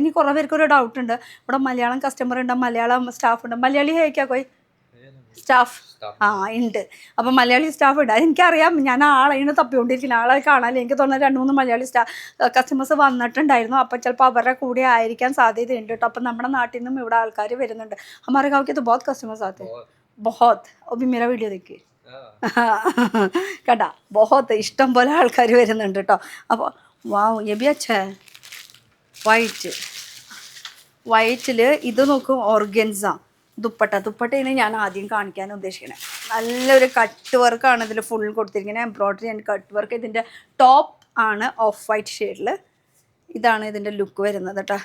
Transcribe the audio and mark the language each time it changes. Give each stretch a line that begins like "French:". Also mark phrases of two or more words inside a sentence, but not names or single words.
Malayalam: ഇനി കുറേ പേർക്കൊരു ഡൗട്ടുണ്ട്, ഇവിടെ മലയാളം കസ്റ്റമർ ഉണ്ട്, മലയാളം സ്റ്റാഫ് ഉണ്ട്. മലയാളി
Hindi: है क्या कोई
Malayalam: സ്റ്റാഫ് ഉണ്ട്. അപ്പം മലയാളി സ്റ്റാഫ് ഉണ്ട്. എനിക്കറിയാം, ഞാൻ ആളെ തപ്പിക്കൊണ്ടിരിക്കുന്നത്, ആളെ കാണാൻ എനിക്ക് തോന്നുന്നത് 2-3 മലയാളി കസ്റ്റമേഴ്സ് വന്നിട്ടുണ്ടായിരുന്നു. അപ്പം ചിലപ്പോൾ അവരുടെ കൂടെ ആയിരിക്കാൻ സാധ്യതയുണ്ട് കേട്ടോ. അപ്പം നമ്മുടെ നാട്ടിൽ നിന്നും ഇവിടെ ആൾക്കാർ വരുന്നുണ്ട്.
Hindi: हमारे गाँव के तो बहुत कस्टमर्स आते हैं, बहुत. अभी मेरा वीडियो देखिए
Malayalam: കേട്ടാ, बहुत ഇഷ്ടം പോലെ ആൾക്കാർ വരുന്നുണ്ട് കേട്ടോ. അപ്പോൾ വാവ്,
Hindi: ये भी अच्छा है.
Malayalam: വൈറ്റിൽ ഇത് നോക്കും, ഓർഗൻസ ദുപ്പട്ടയാണ് ഞാൻ ആദ്യം കാണിക്കാൻ ഉദ്ദേശിക്കുന്നത്. നല്ലൊരു കട്ട് വർക്കാണ് ഇതിൽ ഫുൾ കൊടുത്തിരിക്കുന്നത്,
English: embroidery and cut work.
Malayalam: ഇതിൻ്റെ ടോപ്പ് ആണ്
English: off white
Malayalam: ഷെയ്ഡിൽ. ഇതാണ് ഇതിൻ്റെ ലുക്ക് വരുന്നത് കേട്ടോ.